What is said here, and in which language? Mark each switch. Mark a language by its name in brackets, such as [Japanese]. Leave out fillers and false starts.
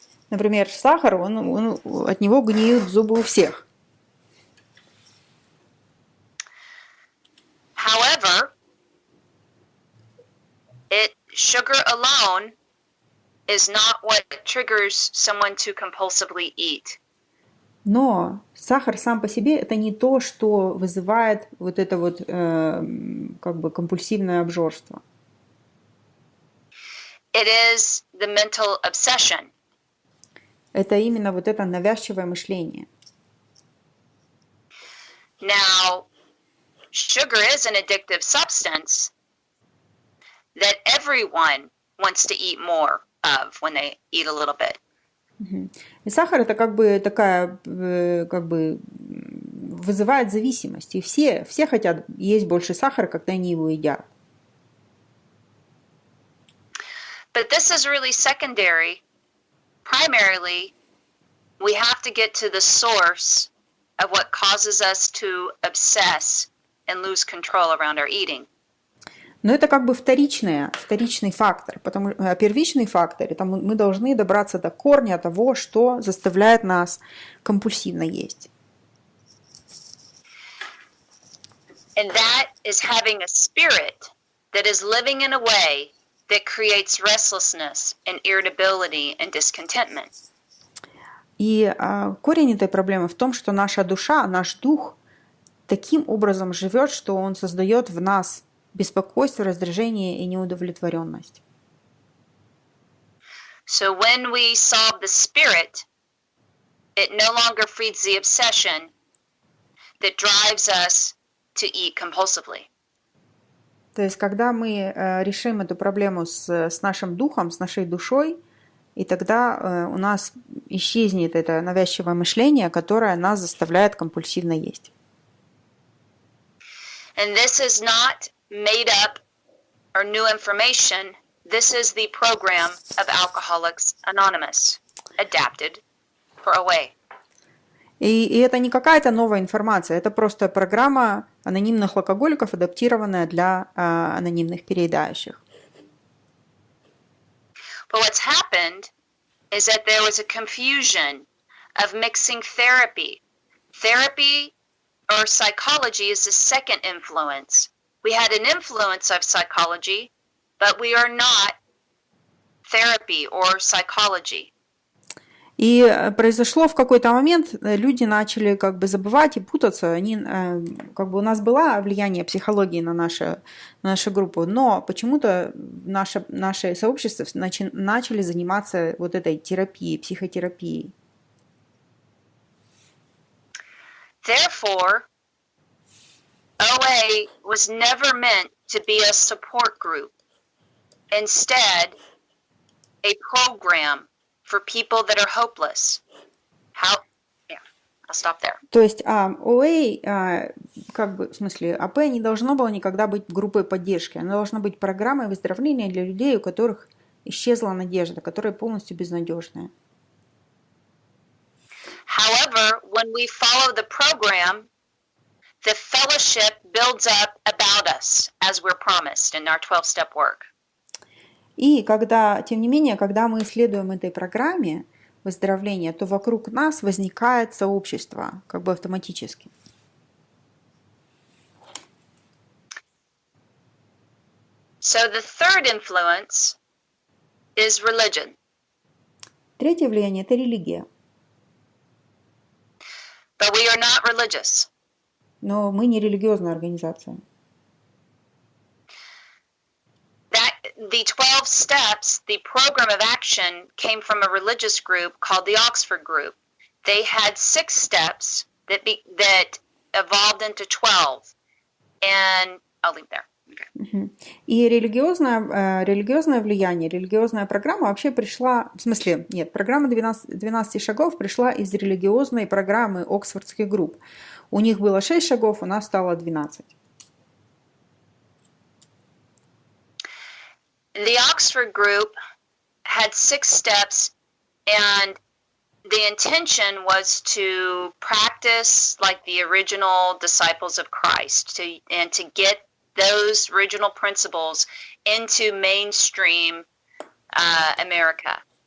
[Russian] Например, сахар, от него гниют зубы у всех. [English] However, sugar alone is not what triggers someone to compulsively eat. [Russian] Но сахар сам по себе это не то, что вызывает вот это вот как бы компульсивное обжорство. [English] It is the mental obsession. [Russian] Это именно вот это навязчивое мышление. [English] Now, sugar is an addictive substance that everyone wants to eat more of when they eat a little bit. [Russian] И сахар это как бы такая, как бы вызывает зависимость. И все хотят есть больше сахара, когда они его едят. [English] But this is really secondary. Primarily, we have to get to the source of what causes us to obsess and lose control around our eating. [Russian] Но это как бы вторичный фактор. Первичный фактор, это мы должны добраться до корня того, что заставляет нас компульсивно есть. [English] And that is having a spirit that is living in a way that creates restlessness and irritability and discontentment. [Russian] И корень этой проблемы в том, что наша душа, наш дух таким образом живет, что он создает в нас беспокойство, раздражение и неудовлетворенность. [English] So when we solve the spirit, it no longer feeds the obsession that drives us to eat compulsively. [Russian] То есть, когда мы решим эту проблему с нашим духом, с нашей душой, и тогда у нас исчезнет это навязчивое мышление, которое нас заставляет компульсивно есть. [English] And this is not made up or new information. This is the program of Alcoholics Anonymous, adapted for OA. [Russian] И это не какая-то новая информация, это просто программа анонимных алкоголиков, адаптированная для анонимных переедающих. [English] But what's happened is that there was a confusion of mixing therapy. Therapy or psychology is the second influence. We had an influence of psychology, but we are not therapy or psychology. [Russian] И произошло в какой-то момент, люди начали как бы забывать и путаться. Как бы у нас было влияние психологии на нашу группу, но почему-то наше сообщество начали заниматься вот этой терапией, психотерапией. [English] Therefore, OA was never meant to be a support group. Instead, a program for people that are hopeless. I'll stop there. [Russian] То есть OA, как бы, в смысле, АП не должно было никогда быть группой поддержки. Она должна быть программой выздоровления для людей, у которых исчезла надежда, которые полностью безнадежные. [English] However, when we follow the program, the fellowship builds up about us, as we're promised in our 12-step work. [Russian] И тем не менее, когда мы следуем этой программе выздоровления, то вокруг нас возникает сообщество, как бы автоматически. [English] So the third influence is religion. [Russian] Третье влияние – это религия. [English] But we are not religious. [Russian] Но мы не религиозная организация. [English] The 12 steps, the program of action came from a religious group called the Oxford Group. They had 6 steps that evolved into 12. And I'll leave there. Okay. [Russian] И религиозное влияние, религиозная программа вообще пришла, в смысле, нет, программа 12 шагов пришла из религиозной программы Оксфордских групп. У них было 6 шагов, у нас стало 12. [English] The Oxford Group had 6 steps, and the intention was to practice like the original disciples of Christ, to get those original principles into mainstream America.